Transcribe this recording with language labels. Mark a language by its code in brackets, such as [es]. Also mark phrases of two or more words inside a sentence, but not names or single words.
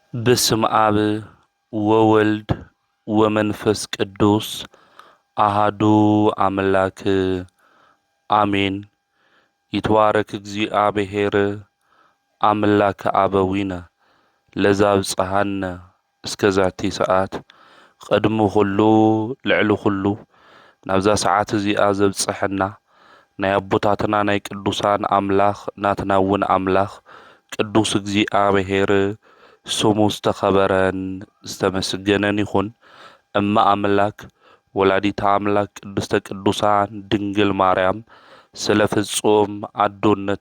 [gez] በስመ አብ ወወልድ ወመንፈስ ቅዱስ አሃዱ አምላክ አሜን። ይትባረክ እግዚአብሔር አምላከ አበዊነ ለዘአብጽሐነ እስከ ዛቲ ሰዓት [ti] ቅድሚ ኩሉ ልዕሊ ኩሉ ናብዛ ሰዓት እዚኣ ዘብጽሐና ናይ አቦታትና ናይ ቅዱሳን አምላኽ ናትና እውን አምላኽ ቅዱስ እግዚአብሔር ስሙ ዝተኸበረን ዝተመስገነን ይኹን። [gez] እማ አምላክ ወላዲታ አምላክ ቅድስተ ቅዱሳን ድንግል ማርያም [ti] ስለ ፍጹም አዶነታ